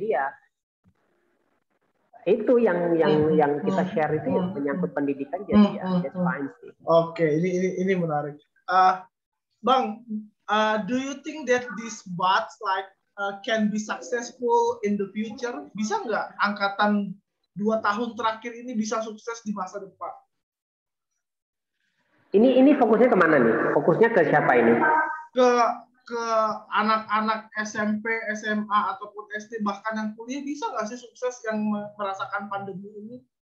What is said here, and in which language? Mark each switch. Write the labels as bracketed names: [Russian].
[Indonesian] Jadi ya itu yang kita share itu yang menyangkut pendidikan, jadi ya [English] that's fine [Indonesian] sih. Oke, ini menarik. [English] Bang, do you think that these batch like can be successful in the future? [Indonesian] Bisa nggak angkatan 2 tahun terakhir ini bisa sukses di masa depan? Ini fokusnya kemana nih? Fokusnya ke siapa ini? Ke anak-anak SMP, SMA ataupun SD, bahkan yang kuliah, bisa nggak sih sukses yang merasakan pandemi ini?